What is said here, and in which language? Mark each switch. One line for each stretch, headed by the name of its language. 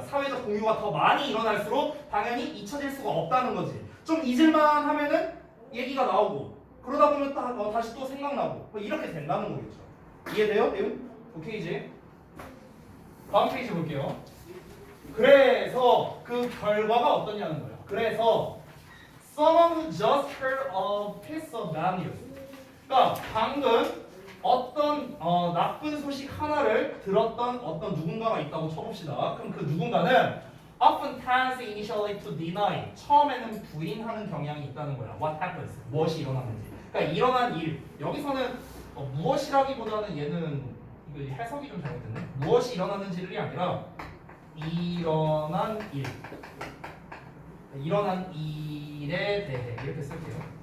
Korean: 사회적 공유가 더 많이 일어날수록 당연히 잊혀질 수가 없다는 거지. 좀 잊을만 하면은 얘기가 나오고 그러다 보면 다시 또 생각나고 뭐 이렇게 된다는 거겠죠. 이해돼요? 내용? 오케이 이제 다음 페이지 볼게요. 그래서 그 결과가 어떠냐는 거예요. 그래서
English: someone who just heard a piece of bad news.
Korean: 그러니까 방금 어떤 나쁜 소식 하나를 들었던 어떤 누군가가 있다고 쳐봅시다. 그럼 그 누군가는
English: often tends initially to deny.
Korean: 처음에는 부인하는 경향이 있다는 거야.
English: What happens?
Korean: 무엇이 일어났는지. 그러니까 일어난 일. 여기서는 무엇이라기보다는 얘는 이거 해석이 좀 잘못됐네. 무엇이 일어났는지를 아니라 일어난 일. 일어난 일에 대해 이렇게 쓸게요.